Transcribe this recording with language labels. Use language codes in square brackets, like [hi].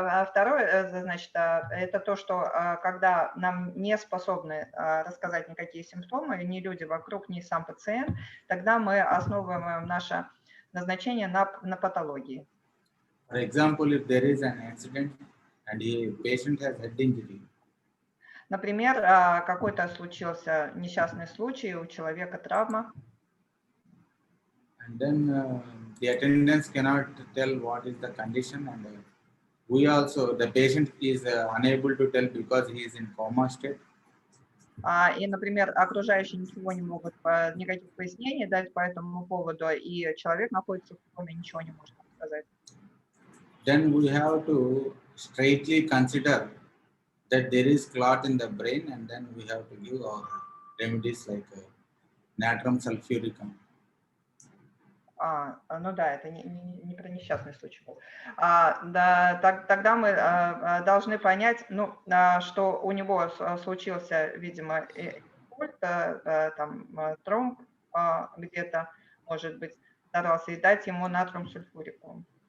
[ru] Второе, значит, это то, что когда нам не способны рассказать никакие симптомы, ни люди вокруг, ни сам пациент, тогда мы основываем наше назначение на патологии. [en] For example, if there is an accident and the patient has head injury. [ru] Например, какой-то случился несчастный случай, у человека травма. [en] And then the attendants cannot tell what is the condition, and we also, the patient is unable to tell because he is in coma state. [ru] И, например, окружающие ничего не могут, никаких пояснений дать по этому поводу, и человек находится в коме, ничего не может сказать. [en] Then we have to straightly consider that there is clot in the brain, and then we have to give our remedies like natrum sulfuricum. [ru] Ну да, это не про несчастный случай был. Да, тогда мы должны понять, что у него случился, видимо, инфаркт, там тромб где-то, может быть, старался, и дать ему натрум сульфурикум.